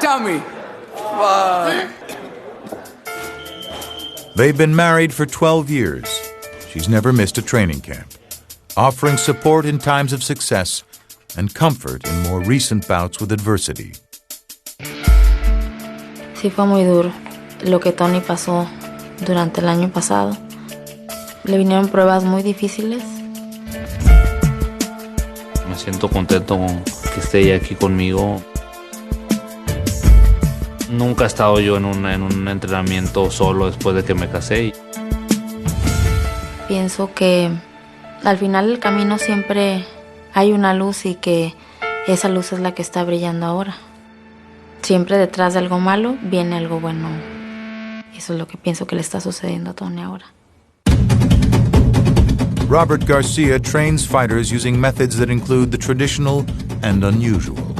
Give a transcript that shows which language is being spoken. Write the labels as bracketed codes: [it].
[en] Tell me. They've been married for 12 years. She's never missed a training camp, offering support in times of success and comfort in more recent bouts with adversity. [es] Sí fue muy duro lo que Tony pasó durante el año pasado. Le vinieron pruebas muy difíciles. Me siento contento que esté ella aquí conmigo. Nunca he estado yo en un entrenamiento solo después de que me casé. Pienso que al final del camino siempre hay una luz y que esa luz es la que está brillando ahora. Siempre detrás de algo malo viene algo bueno. Eso es lo que pienso que le está sucediendo a Tony ahora. [en] Robert Garcia trains fighters using methods that include the traditional and unusual.